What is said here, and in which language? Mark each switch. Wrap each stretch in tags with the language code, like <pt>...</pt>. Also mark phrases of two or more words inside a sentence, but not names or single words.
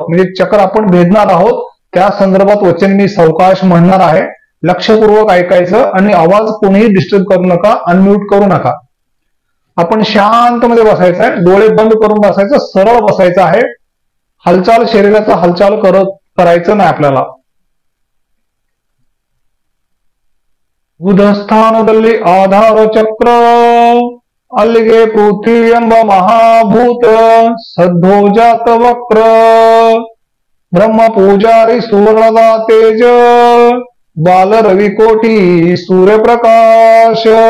<mr>म्हणजे चक्र आपण भेदणार आहोत. त्या संदर्भात वचन मी सावकाश म्हणणार आहे. लक्षपूर्वक ऐकायचं आणि आवाज कोणीही डिस्टर्ब करू नका, अनम्यूट करू नका. आपण शांतमध्ये बसायचं आहे, डोळे बंद करून बसायचं, सरळ बसायचं आहे. हालचाल, शरीराचा हालचाल करायचं नाही आपल्याला.</mr> <kn>ಉದಸ್ಥಾನದಲ್ಲಿ ಆಧಾರ ಚಕ್ರ, ಅಲ್ಲಿಗೆ ಪೃಥ್ವಿ ಎಂಬ ಮಹಾಭೂತ ಸದ್ಭೋಜಾತ ವಕ್ರ, ಬ್ರಹ್ಮ ಪೂಜಾರಿ ಸುವರ್ಣದ ತೇಜ, ಬಾಲ ರವಿಕೋಟಿ ಸೂರ್ಯಪ್ರಕಾಶ.</kn>